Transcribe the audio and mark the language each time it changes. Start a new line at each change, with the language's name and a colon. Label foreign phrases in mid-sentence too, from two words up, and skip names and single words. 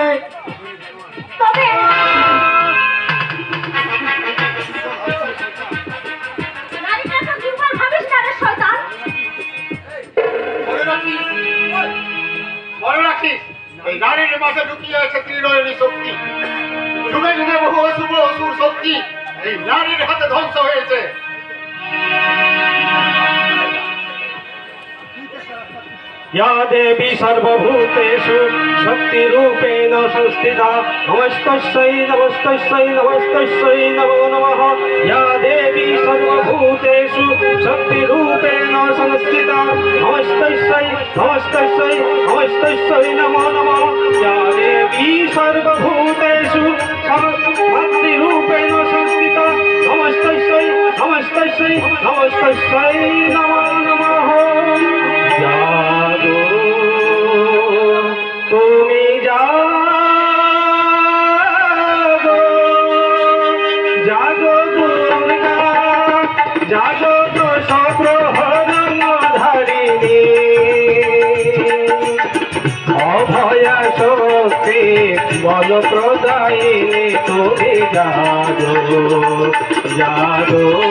Bangla: তবে নারীটা তো দুর্বল ভাবিস না রে শয়তান। মনে রাখিস, এই নারীর মাঝে লুকিয়ে আছে ত্রিনয়নী শক্তি। যুগে যুগে বহু অশুভ অসুর শক্তি এই নারীর হাতে ধ্বংস হয়েছে।
Sanskrit: या देवी सर्वभूतेषु शक्तिरूपेण संस्थिता नमस्तस्यै नमस्तस्यै नमस्तस्यै नमो नमः। या देवी सर्वभूतेषु शक्तिरूपेण संस्थिता नमस्तस्यै नमस्तस्यै नमस्तस्यै नमो नमः। या देवी सर्वभूतेषु शक्तिरूपेण संस्थिता नमस्तस्यै नमस्तस्यै नमस्तस्यै नमो नमः।
Bangla: জাগো তুমি জাগো জাগো দুর্গা জাগো দশপ্রহরণ ধারিণী অভয়া শক্তি বল প্রদায়িনী তুমি জাগো জাগো